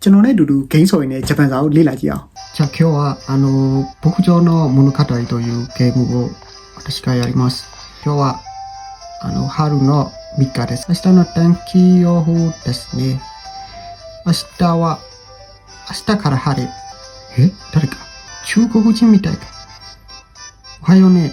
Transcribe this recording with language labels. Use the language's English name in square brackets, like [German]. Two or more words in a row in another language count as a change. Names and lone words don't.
[Burmese] ကျွန်တော်နဲ့အတူတူဂိမ်းဆော်ရင်းနဲ့ဂျပန်စာကိုလေ့လာကြည့်အောင် [Japanese] じゃあ今日は牧場の物語というゲームを私がやります。今日は春の3日です。明日の天気予報ですね。明日から晴れ。誰か中国人みたいか。おはようね。